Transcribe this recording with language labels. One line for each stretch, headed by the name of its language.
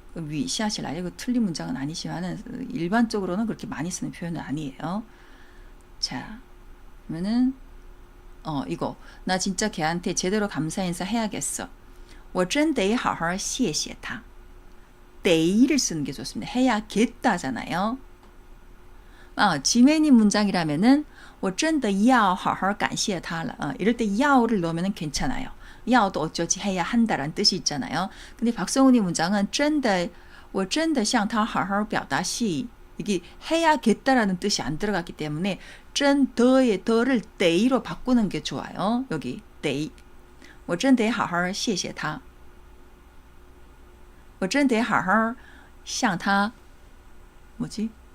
Korean: 위 샤치라이라 이거 틀린 문장은 아니지만은 일반적으로는 그렇게 많이 쓰는 표현은 아니에요. 자 그러면은 이거 나 진짜 걔한테 제대로 감사 인사 해야겠어.
Chinese: 我真得好好谢谢他.
Korean: 데이를 쓰는 게 좋습니다. 해야겠다잖아요. 지메니 문장이라면은
Chinese: 我真的要好好感谢他了.
Korean: 이럴 때 야오를 넣으면 괜찮아요. 야오도 어쩌지 해야 한다라는 뜻이 있잖아요. 근데 박성훈이 문장은
Chinese: 真的我真的向他好好表达谢意.
Korean: 이게 해야겠다라는 뜻이 안 들어갔기 때문에 真더의 더를 데이로 바꾸는 게 좋아요. 여기 데이.
Chinese: 我真得好好谢谢他我真得好好向他
Korean: 뭐지?